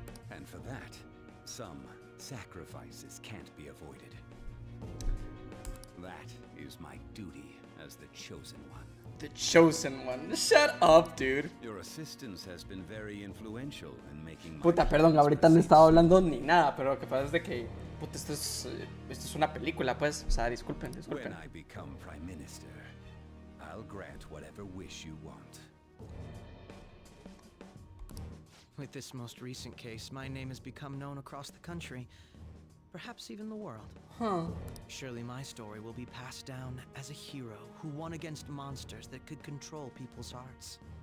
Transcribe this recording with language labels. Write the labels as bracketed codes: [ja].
[en] And for that, some sacrifices can't be avoided. That is my duty as the chosen one. The chosen one. Shut up, dude. Your assistance has been very influential in making my [es] Puta, perdón, ahorita no estaba hablando ni nada, pero lo que pasa es de que, puta, esto es una película, pues, o sea, disculpen. [en] When I become Prime Minister, I'll grant whatever wish you want. With this most recent case, my name has become known across the country, perhaps even the world. Huh. Surely my story will be passed down as a hero who won against monsters that could control people's hearts.